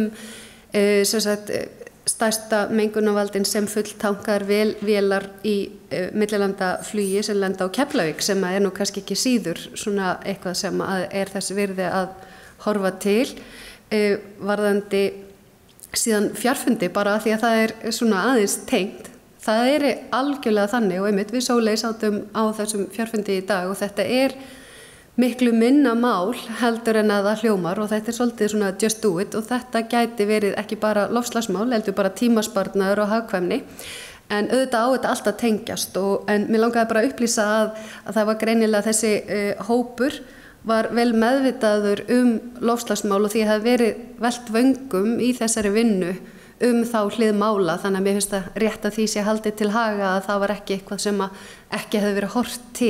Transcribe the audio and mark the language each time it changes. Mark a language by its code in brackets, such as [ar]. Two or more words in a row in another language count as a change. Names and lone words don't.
[is] stærsta mengunarvaldin sem fulltankar vélar í millilandaflugi sem lenda á Keflavík sem er nú kannski ekki síður svona eitthvað sem er þess virði að horfa til varðandi síðan fjarfundi bara því að það er svona aðeins tengt. Það er algjörlega þannig og einmitt við Sóley sátum á þessum fjarfundi í dag og þetta er miklu minna mál heldur en að það hljómar og þetta er svolítið svona [en] just do it [is] og þetta gæti verið ekki bara loftslagsmál heldur bara tímasparnaður og hagkvæmni en auðvitað á þetta alltaf tengjast en mér langaði bara að upplýsa að það var greinilega þessi hópur var vel meðvitaður loftslagsmál og því að það verið velt vöngum í þessari vinnu þá hlið mála þannig að mér finnst það rétt að því sé haldið til haga að það var ekki eitthvað sem ekki hefði verið horft til.